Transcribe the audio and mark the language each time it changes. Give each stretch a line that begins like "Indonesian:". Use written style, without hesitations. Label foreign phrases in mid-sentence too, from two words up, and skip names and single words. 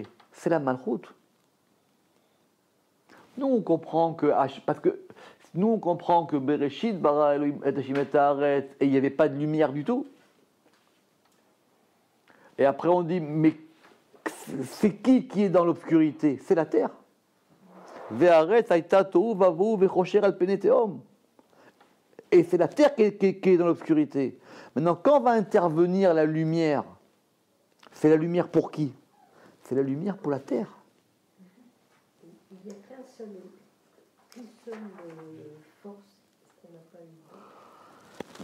French: C'est la malchoute. Nous, on comprend que... Parce que nous, on comprend que
Hebrew: בראשית ברא אלהים את השמים ואת הארץ,
French: et il n'y avait pas de lumière du tout. Et après, on dit, mais c'est qui est dans l'obscurité? C'est la terre.
Hebrew: והארץ היתה תהו ובהו וחשך על פני תהום.
French: Et c'est la terre qui est dans l'obscurité. Maintenant, quand va intervenir la lumière, c'est la lumière pour qui? C'est la lumière pour la terre. Il n'y a qu'une seule force qu'on n'a pas eu.